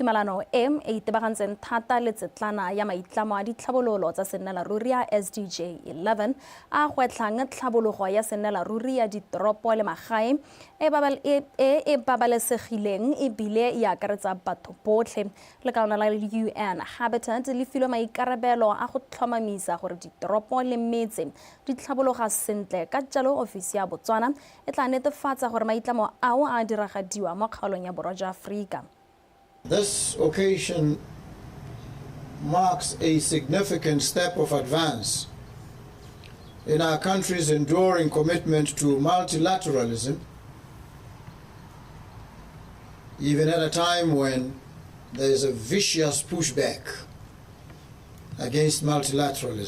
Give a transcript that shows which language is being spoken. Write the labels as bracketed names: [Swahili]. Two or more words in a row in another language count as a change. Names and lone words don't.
[Tswana] tumalano e itebagantseng thata le tsetlana ya maitlamo a ditlhabololo tsa sennalaruri ya SDJ 11 a gwetlhang tlhabologo ya sennalaruri ya ditoropo le magae e babalesegileng ebile e akaretsa batho botlhe. Lekaona la UN Habitat le filwe maikarabelo a go tlhomamisa gore ditoropo le metse di tlhabologa sentle. Ka jalo ofisi ya Botswana e tla netefatsa gore maitlamo ao a diragadiwa mo kgaolong ya borwa jwa Afrika. [English] This occasion marks a significant step of advance in our country's enduring commitment to multilateralism, even at a time when there is a vicious pushback against multilateralism.